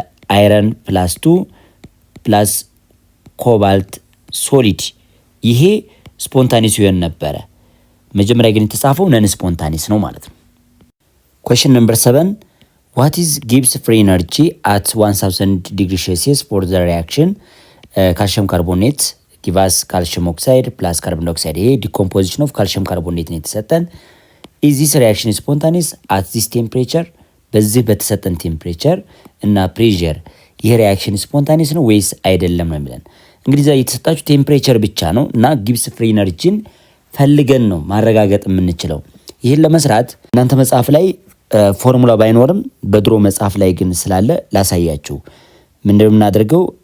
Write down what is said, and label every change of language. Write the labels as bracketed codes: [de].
[en] አይረን +2 ፕላስ ኮባልት ሶሊድ። [am] ይሄ ስፖንታኒስ ይሆን ነበረ። መጀመሪያ ግን የተጻፈው ነን ስፖንታኒስ ነው ማለት ነው። [en] question number 7 what is Gibbs free energy at 1000 degree Celsius for the reaction calcium carbonate give us calcium oxide plus carbon dioxide? [am] ይሄ [en] decomposition of calcium carbonate [am] ነው የተሰጠን። [en] is this reaction spontaneous at this temperature? [am] በዚህ በተሰጠን ቴምፕሬቸር እና ፕሬሸር ይሄ ሪአክሽን ስፖንታኒስ ነው ወይስ አይደለም ነው የሚለን። እንግዲህ እዛ የተሰጣችሁ ቴምፕሬቸር ብቻ ነው እና ጊብስ ፍሪ ኤነርጂን ፈልገን ነው ማረጋገጥ የምንችለው። ይሄን ለመስራት እናንተ መጽሐፍ ላይ ፎርሙላ ባይኖርም በድሮ መጽሐፍ ላይ ግን ስላለ ላሳያችሁ። ምንድነው የምናደርገው?